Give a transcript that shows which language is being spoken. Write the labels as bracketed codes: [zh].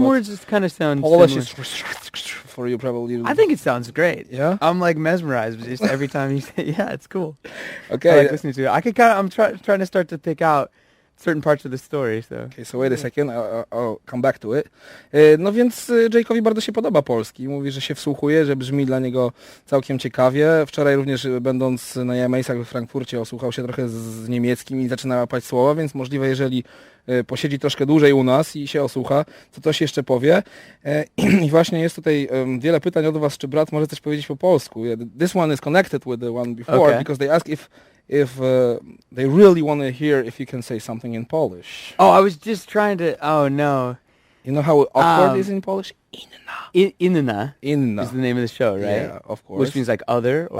[en] but words just kind of sound Polish similar. is for you probably. I think it sounds great. Yeah? I'm like mesmerized just every time you say, yeah, it's cool. Okay. I like listening to it. I could I'm trying to start to pick out certain parts of the story, so. Okay, so wait a second, I'll come back to it. [pl] No więc Jake'owi bardzo się podoba polski. Mówi, że się wsłuchuje, że brzmi dla niego całkiem ciekawie. Wczoraj również będąc na Jamesach we Frankfurcie osłuchał się trochę z niemieckim i zaczyna łapać słowa, więc możliwe, jeżeli posiedzi troszkę dłużej u nas i się osłucha, to coś jeszcze powie. I właśnie jest tutaj wiele pytań od was, czy brat może coś powiedzieć po polsku. [en] This one is connected with the one before, Okay. because they ask if they really want to hear if you can say something in Polish. Oh, I was just trying to, oh no. You know how awkward is in Polish? Inna Inna. is the name of the show, right? Yeah, of course. Which means like other or